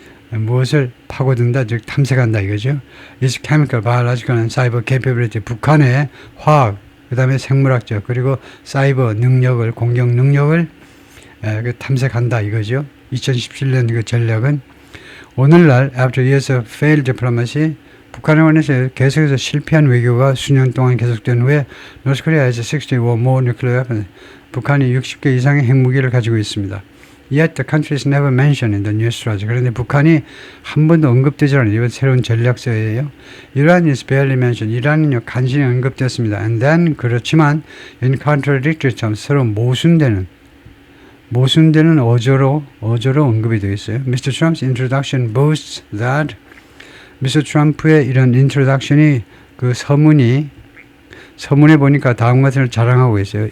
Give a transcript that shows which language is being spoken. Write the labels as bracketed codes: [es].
[ko] 무엇을 파고든다, 즉 탐색한다 이거죠. Its chemical, biological and cyber capability, 북한의 화학, 그 다음에 생물학적, 그리고 사이버 능력을, 공격 능력을 탐색한다 이거죠. 2017년 그 전략은 오늘날 after years of failed diplomacy, 북한에 관해서 계속해서 실패한 외교가 수년 동안 계속된 후에 North Korea has 60 or more nuclear weapons. 북한이 60개 이상의 핵무기를 가지고 있습니다. [en] Yet the country is never mentioned in the new strategy. [ko] 그런데 북한이 한 번도 언급되지 않은 이번 새로운 전략서예요. [en] Iran is barely mentioned. [ko] 이란은요 간신히 언급됐습니다. And then 그렇지만 in contradictory terms 서로 모순되는 어조로 언급이 되어 있어요. [en] Mr. Trump's introduction boasts that Mr. [ko] 트럼프의 이런 introduction이 그 서문에 보니까 다음과 같은 걸 자랑하고 있어요.